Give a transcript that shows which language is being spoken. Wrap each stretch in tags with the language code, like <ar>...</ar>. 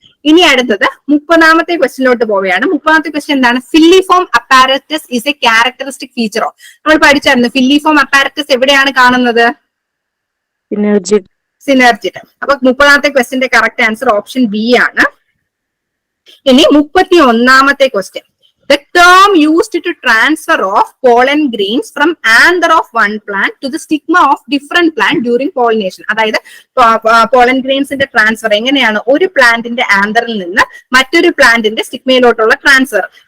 <ml>ഇനി അടുത്തത് 30ാമത്തെ ക്വസ്റ്റ്യനിലോട്ട് പോവുകയാണ്. 30ാമത്തെ ക്വസ്റ്റ്യൻ എന്താണ്?</ml> <en>Filiform apparatus is a characteristic feature of.</en> <ml>നമ്മൾ പഠിച്ചായിരുന്നു ഫില്ലിഫോം അപ്പാരറ്റസ് എവിടെയാണ് കാണുന്നത്? സിനർജിഡ്. അപ്പൊ 30ാമത്തെ ക്വസ്റ്റ്യന്റെ കറക്റ്റ് ആൻസർ ഓപ്ഷൻ ബി ആണ്. ഇനി 31ാമത്തെ question.</ml> <en>The term used to transfer of pollen grains from anther of one plant to the stigma of different plant during pollination.</en> <ml>അതായത് pollen ഗ്രെയിൻസിന്റെ transfer എങ്ങനെയാണ്? ഒരു പ്ലാന്റിന്റെ ആന്തറിൽ നിന്ന് മറ്റൊരു പ്ലാന്റിന്റെ സ്റ്റിഗ്മയിലോട്ടുള്ള ട്രാൻസ്ഫർ.</ml>